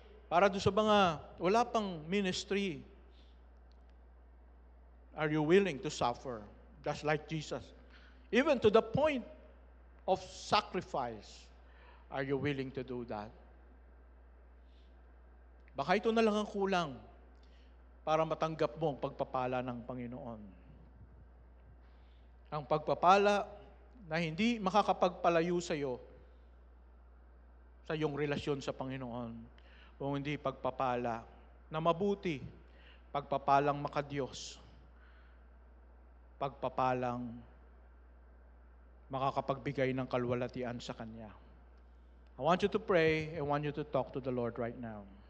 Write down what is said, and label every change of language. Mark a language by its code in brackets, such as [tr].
[tl] Para doon sa mga wala pang [en] ministry, are you willing to suffer just like Jesus? Even to the point of sacrifice, are you willing to do that? [tl] Baka ito na lang ang kulang para matanggap mo ang pagpapala ng Panginoon. Ang pagpapala na hindi makakapagpalayo sa iyo sa iyong relasyon sa Panginoon, kung hindi pagpapala na mabuti, pagpapalang makadiyos, pagpapalang makakapagbigay ng kalwalatian sa Kanya. [en] I want you to pray. I want you to talk to the Lord right now.